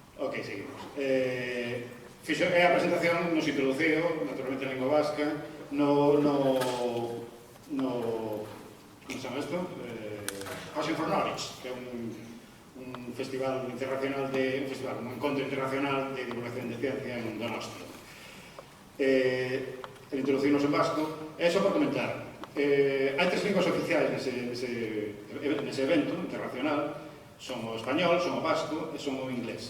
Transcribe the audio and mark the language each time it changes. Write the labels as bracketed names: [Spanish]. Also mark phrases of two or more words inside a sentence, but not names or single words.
[Galician] Ok, seguimos. É a presentación nos introduceo, naturalmente en lingua vasca, como se chama isto? Passion for Knowledge, que é un festival internacional un encontro internacional de divulgación de ciencia en Donostia. Introducimos en vasco, é só por comentar. Hai 3 linguas oficiais nese evento internacional, son o español, son o vasco e son o inglés.